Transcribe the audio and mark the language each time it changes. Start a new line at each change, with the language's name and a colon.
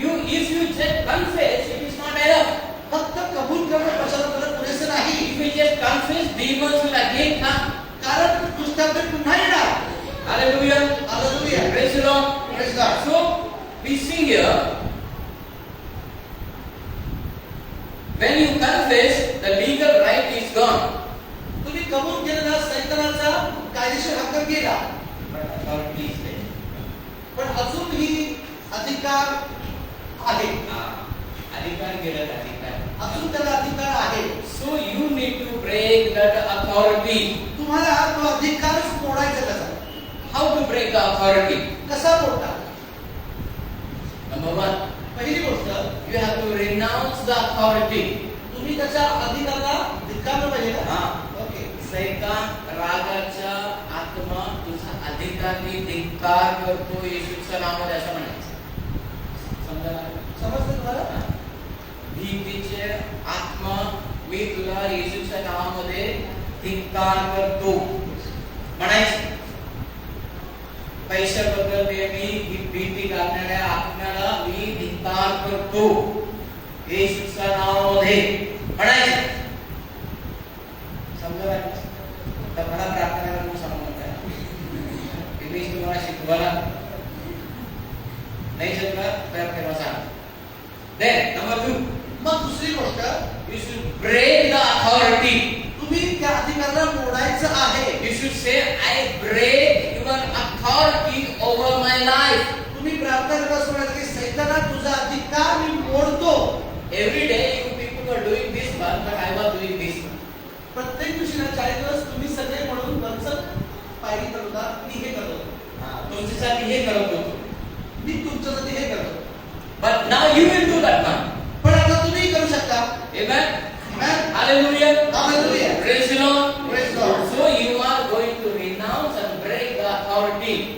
English: If you just confess, it is not enough.
Marathi: फक्त कबूल करणं पश्चाताप करणं पुरेसं नाही.
English: If you just confess, demons will again come.
Marathi: कारण दुष्टात्मे पुन्हा येणार.
English: Hallelujah.
Marathi: Hallelujah.
English: Praise the Lord. Praise God. So we see here, when you confess, the legal right is gone.
Marathi: तुम्ही कबूल केलेला सैतानाचा कायदेशीर हक्क गेला.
English: But authority is there.
Marathi: पण अजूनही अधिकार आहे. अधिकार गेला अधिकार. अजून त्याला अधिकार आहे.
English: So you need to break that authority.
Marathi: तुम्हाला तो अधिकार मोडायचा कसा?
English: How to break the authority?
Marathi: कसा मोडता?
English: Number one,
Marathi: पहिली गोष्ट,
English: you have to renounce the authority.
Marathi: तुम्ही त्याच्या अधिकाराला धिक्कारलं पाहिजे का? ओके. सैतान रागाचा आत्मा तुझा अधिकारनी धिक्कार करतो येशूच्या नावामध्ये असं म्हणायचं. समजलं? समजलं तुम्हाला? भीतीचे आत्मा मी तुला येशूच्या नावामध्ये धिक्कार करतो म्हणायचं. पैशाबद्दल मी भीती घालणाऱ्या आत्म्याला मी धिक्कार करतो येशूच्या नावामध्ये म्हणायचं. समजलं? तर मला प्रार्थना करून सांगू नका. मी तुम्हाला शिकवायला नाही शकत तर तेव्हा सांग.
English: Then number 2,
Marathi: मग दुसरी गोष्ट,
English: you should break the authority.
Marathi: तुम्ही त्या अधिकाराला मोडायचं आहे.
English: You should say, I break your authority over my life.
Marathi: तुम्ही प्रार्थना करत असताना की सैताना तुझा अधिकार मी मोडतो.
English: Every day you people were doing this one, but I was doing this one.
Marathi: प्रत्येक दिवशी ना 40 दिवस तुम्ही सगळे म्हणून वरचं पायरी करत होता. मी हे करत होतो. तुमच्यासाठी हे करत होतो. मी तुमच्यासाठी हे करतो.
English: But now you will do that one.
Marathi: पण आता तुम्ही करू शकता.
English: Amen. Amen. Hallelujah. Hallelujah. Praise the Lord. Praise God. So you are going to renounce and break the authority.